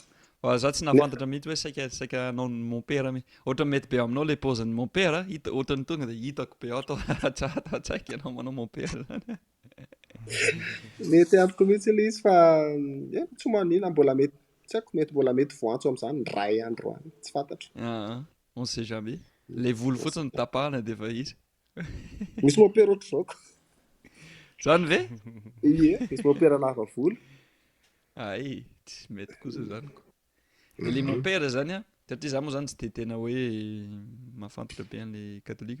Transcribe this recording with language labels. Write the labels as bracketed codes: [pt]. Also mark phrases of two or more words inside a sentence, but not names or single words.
[mg] Fa za tsy nahafantatra mihitsy hoe saika hanao [fr] mon père [mg] mi. Ohatra mety be aminao ilay paozin'ny [fr] mon père, [mg] ohatran'ny tonga dia hitako be ao atao tsaiky ianao manao [fr] mon père [mg] zany. Mety amiko mihitsy ilay izy fa tsy manina mbola mety, tsy haiko mety mbola mety voantso amin'izany ray andro any, tsy fantatro. [fr] On sait jamais. [mg] Ilay volo fotsiny tapahana dia efa izy. Misy [fr] mon père [mg] ohatr'izao ko. Zany ve? Ie, misy [fr] mon père [mg] lava volo. Tsy mety kosa zany ko. Dia ilay [fr] mon père [mg] zany satria za moa zany tsy dia tena hoe mahafantatra be an'ilay katolika.